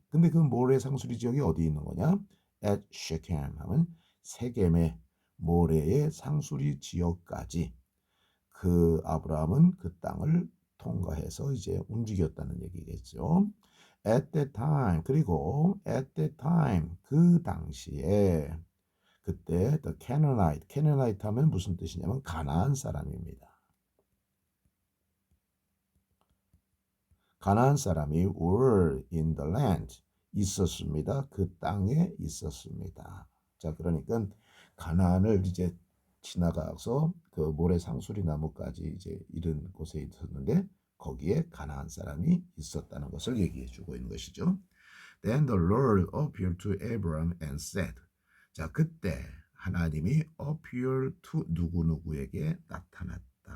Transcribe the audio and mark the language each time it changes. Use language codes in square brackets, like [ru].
[ko] 근데 그 모래 상수리 지역이 어디 있는 거냐? [en] at Shechem [ko] 하면 세겜의 모래의 상수리 지역까지 그 아브라함은 그 땅을 통과해서 이제 움직였다는 얘기겠죠. [en] At that time [ko] 그리고 [en] at that time [ko] 그 당시에 그때 [en] the Canaanite [ko] 하면 무슨 뜻이냐면 가나안 사람입니다. 가나안 사람이 [en] were in the land [ko] 있었습니다. 그 땅에 있었습니다. 자, 그러니까 가나안을 이제 지나가서 그 모래 상수리 나무까지 이제 이른 곳에 있었는데 거기에 가나안 사람이 있었다는 것을 얘기해 주고 있는 것이죠. [en] Then the Lord appeared to Abraham and said. [ko] 자, 그때 하나님이 [en] appear to [ko] 누구누구에게 나타났다.